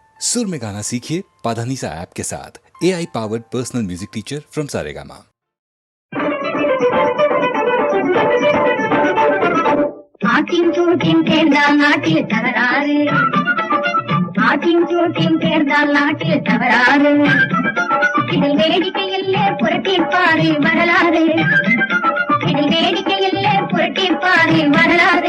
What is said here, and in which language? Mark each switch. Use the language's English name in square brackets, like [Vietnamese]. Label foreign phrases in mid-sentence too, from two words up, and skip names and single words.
[Hindi] सुर में गाना सीखिए पाधानीसा ऐप के साथ। [English] AI powered personal music teacher from [Hindi] सारेगामा। [Tamil] ஆட்டின் சூட்டின் தேர்ந்தால் நாட்டில் தவறாறு, ஆட்டின் சூட்டின் தேர்ந்தால் நாட்டில் தவறாறு. இதில் வேடிக்கையில்லே புரட்டிப்பாரு வரலாறு, இதில் வேடிக்கையில்லே புரட்டிப்பாரு வரலாறு.